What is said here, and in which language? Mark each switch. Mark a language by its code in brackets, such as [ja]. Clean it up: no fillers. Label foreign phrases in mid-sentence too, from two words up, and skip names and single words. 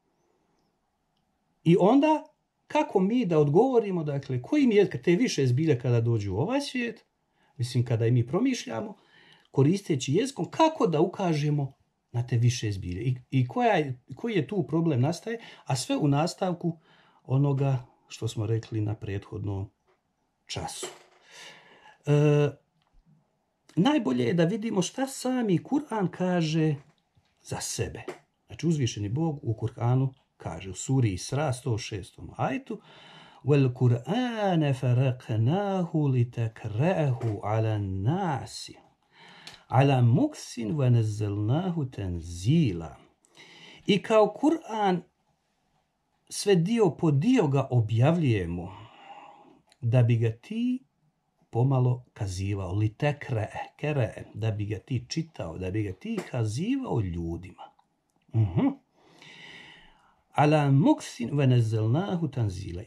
[bs] i onda kako mi da odgovorimo, dakle, kojim je te više zbilje kada dođu u ovaj svijet, mislim kada i mi promišljamo, koristeći jezikom, kako da ukažemo na te više zbilje i koji je tu problem nastaje, a sve u nastavku onoga što smo rekli na prethodnom času. Najbolje je da vidimo šta sami Kur'an kaže za sebe. Znači, uzvišeni Bog u Kur'anu kaže u suri Isra 106. ajetu: [ar] "والقرآن فرقناه لتقرأه على الناس على مكث ونزلناه تنزيلا." [bs] I kao Kur'an sve dio po dio ga objavljujemo da bi ga ti pomalo kazivao, litekre, da bi ga ti čitao, da bi ga ti kazivao ljudima. [ar] على مكث ونزلناه تنزيلا.